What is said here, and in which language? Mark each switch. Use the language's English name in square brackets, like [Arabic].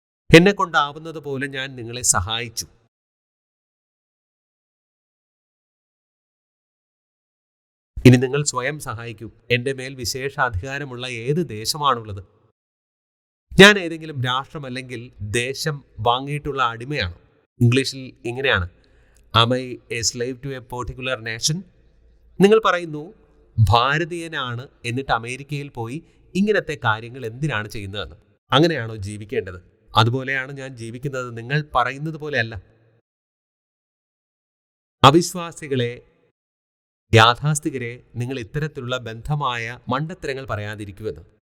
[Malayalam] എന്നെ കൊണ്ടാവുന്നത് പോലെ ഞാൻ നിങ്ങളെ സഹായിച്ചു. ഇനി നിങ്ങൾ സ്വയം സഹായിക്കൂ. എൻ്റെ മേൽ വിശേഷാധികാരമുള്ള ഏത് ദേശമാണുള്ളത്? ഞാൻ ഏതെങ്കിലും രാഷ്ട്രം അല്ലെങ്കിൽ ദേശം വാങ്ങിയിട്ടുള്ള അടിമയാണോ? ഇംഗ്ലീഷിൽ ഇങ്ങനെയാണ്, [English] am I a slave to a particular nation? [Malayalam] നിങ്ങൾ പറയുന്നു ഭാരതീയനാണ്, എന്നിട്ട് അമേരിക്കയിൽ പോയി ഇങ്ങനത്തെ കാര്യങ്ങൾ എന്തിനാണ് ചെയ്യുന്നതെന്ന്. അങ്ങനെയാണോ ജീവിക്കേണ്ടത്? അതുപോലെയാണ് ഞാൻ ജീവിക്കുന്നത്. നിങ്ങൾ പറയുന്നത് പോലെയല്ല. അവിശ്വാസികളെ, യാഥാസ്ഥികരെ നിങ്ങൾ ഇത്തരത്തിലുള്ള ബന്ധമായ മണ്ടത്തരങ്ങൾ പറയാതിരിക്കുമെന്ന്.